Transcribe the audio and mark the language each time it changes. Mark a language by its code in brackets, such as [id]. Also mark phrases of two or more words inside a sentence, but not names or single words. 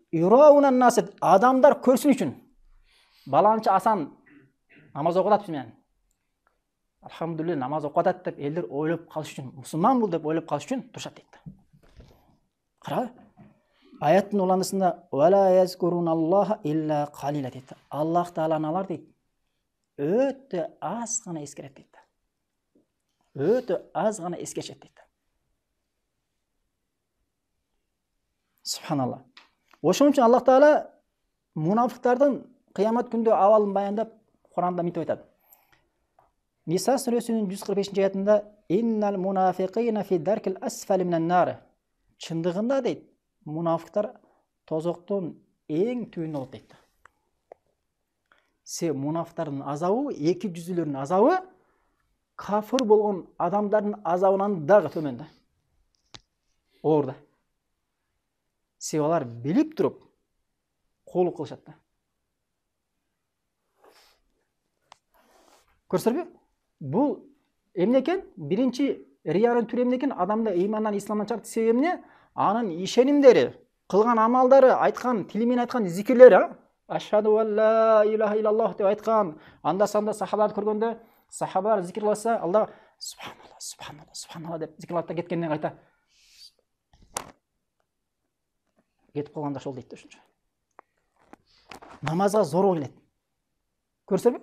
[ar] يراءون الناس, [ky] адамдар көрсүн үчүн. Баланчы Асан намаз окуп атат менен. Алхамдулилла намаз окуп атат деп элдер ойлоп калыш үчүн, мусулман бул деп ойлоп калыш үчүн турушат дейт. Карабы? Аяттын уланысында [ar] ولا يذكرون الله إلا قليلا [ky] дейт. Аллах Тааланы алар дейт. Өтө аз гана эскерет дейт. Өтө аз гана эскерет дейт. Субханалла. Ошон үчүн Аллах Таала мунафыктардын кыямат күндө абалын баяндап Куранда мынтип айтат. Ниса сүрөсүнүн 145 аятында [ar] إن المنافقين في الدرك الأسفل من النار. [ky] Чындыгында дейт, мунафыктар тозоктун эң түбүндө болот дейт. Мунафыктардын азабы, эки жүздүүлөрдүн азабы кафыр болгон адамдардын азабынан дагы төмөн да. Оор да. Алар билип туруп коолук кылышат да. Көрсөрбү? Бул эмне экен? Биринчи риянын түрү эмне экен? Адамды ыймандан, исламдан чыгарып себеби эмне? Анын ишенимдери, кылган амалдары, айткан тили менен айткан зикирлери, [ar] أشهد لا إله إلا الله [ky] деп айткан, анда-санда сахабаларды көргөндө, сахабалар зикирласа, [ar] الله سبحان الله، سبحان الله، سبحان الله [ky] деп зикирлата кеткенден кайта кетип калганда ошол дейт ошончо. Намазга зорго келет. Көрсөрбү?